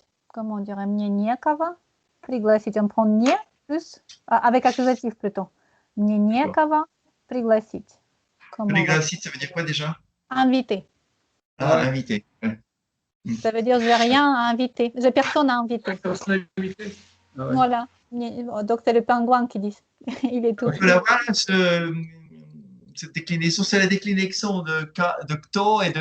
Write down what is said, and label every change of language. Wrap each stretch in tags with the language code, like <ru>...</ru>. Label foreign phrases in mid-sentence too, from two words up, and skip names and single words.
<fr>Comment on dirait</fr> <ru>мне некого пригласить?</ru> <fr>On prend не plus, avec accusatif plutôt.</fr> <ru>Мне некого пригласить. Пригласить,</ru> <fr>ça veut dire quoi déjà? Inviter. Ah, inviter. Ouais. Ça veut dire j'ai rien à inviter. J'ai personne à inviter. Personne à inviter. Ah ouais. Voilà. Donc, c'est le pingouin qui dit. Il est tout. On peut l'avoir, cette déclinaison, c'est la déclinaison de Kto et de</fr>